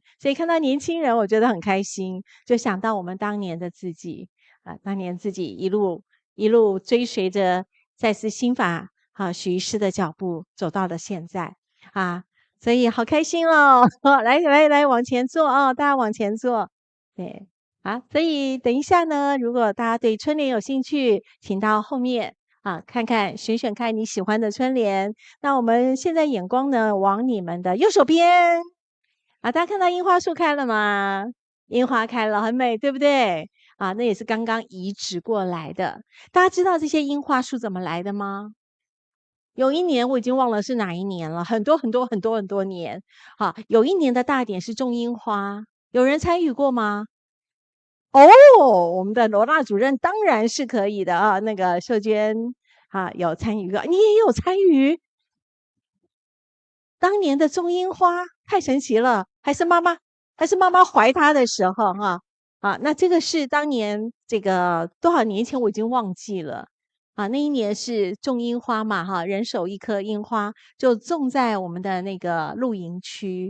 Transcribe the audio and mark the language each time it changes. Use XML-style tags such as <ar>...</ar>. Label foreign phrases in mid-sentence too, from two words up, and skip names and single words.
<zh>所以看到年輕人我覺得很開心，就想到我們當年的自己當年自己一路追隨着賽斯心法許醫師的腳步走到了現在所以好開心哦。來往前坐大家往前坐。對，好，所以等一下呢，如果大家對春聯有興趣，請到後面看看選看你喜歡的春聯。那我們現在眼光呢往你們的右手邊大家看到櫻花樹開了嗎？櫻花開了，很美，對不對那也是剛剛移植過來的。大家知道這些櫻花樹怎麼來的嗎？有一年我已經忘了是哪一年了，很多年有一年的大典是種櫻花，有人參與過嗎？我們的羅娜主任當然是可以的那個秀娟有參與過，你也有參與當年的種櫻花，太神奇了。還是媽媽懷她的時候那這個是當年這個多少年前我已經忘記了那一年是種櫻花嘛人手1顆櫻花，就種在我們的那個露營區。</zh>